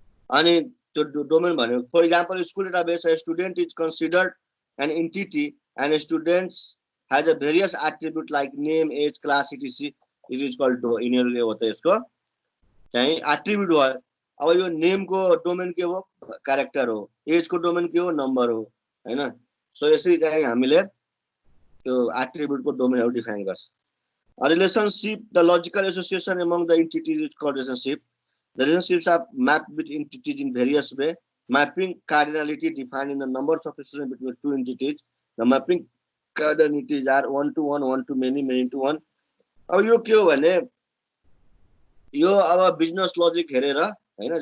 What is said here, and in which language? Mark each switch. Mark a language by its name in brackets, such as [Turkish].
[Nepali] अनि त्यो डोमेन भनेको [English] For example school database student is considered an entity and students has a various attribute like name, age, class, etc. It is called [Nepali] यिनीहरुले हो त यसको चाहिँ attribute हो। अब यो नेम को डोमेन के हो? क्यारेक्टर हो। एज को डोमेन के हो? नम्बर हो हैन? सो यसरी चाहिँ हामीले त्यो एट्रिब्युट को डोमेनहरु डिफाइन गर्छ। [English] A relationship, the logical association among the entities is called relationship. The relationships are mapped between entities in various way. Mapping cardinality defined in the numbers of associations between two entities. The mapping cardinalities are 1 to 1, 1 to many, many to 1. [Nepali] अब यो के हो भने यो अब business logic हेरेर हैन?